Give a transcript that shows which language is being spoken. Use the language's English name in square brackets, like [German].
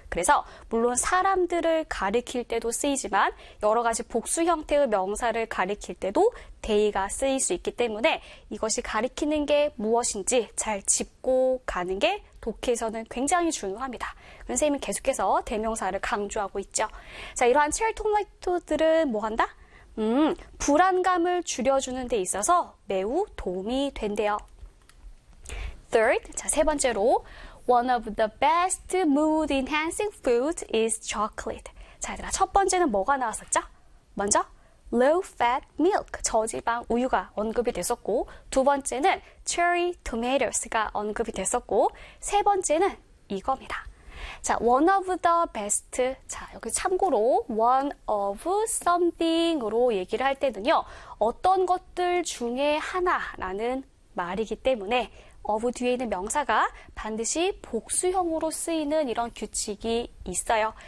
[Korean] 그래서 물론 사람들을 가리킬 때도 쓰이지만 여러 가지 복수 형태의 명사를 가리킬 때도 they가 쓰일 수 있기 때문에 이것이 가리키는 게 무엇인지 잘 짚고 가는 게 독해에서는 굉장히 중요합니다. 선생님이 계속해서 대명사를 강조하고 있죠. 자, 이러한 cherry tomatoes들은 뭐 한다? 불안감을 줄여주는 데 있어서 매우 도움이 된대요. Third, 자, 세 번째로. [English] One of the best mood enhancing food is chocolate. [Korean] 자, 얘들아, 첫 번째는 뭐가 나왔었죠? 먼저, low fat milk, 저지방 우유가 언급이 됐었고, 두 번째는 cherry tomatoes가 언급이 됐었고, 세 번째는 이겁니다. 자, [English] one of the best. [Korean] 자, 여기 참고로 one of something으로 얘기를 할 때는요, 어떤 것들 중에 하나라는 말이기 때문에 of 뒤에 있는 명사가 반드시 복수형으로 쓰이는 이런 규칙이 있어요.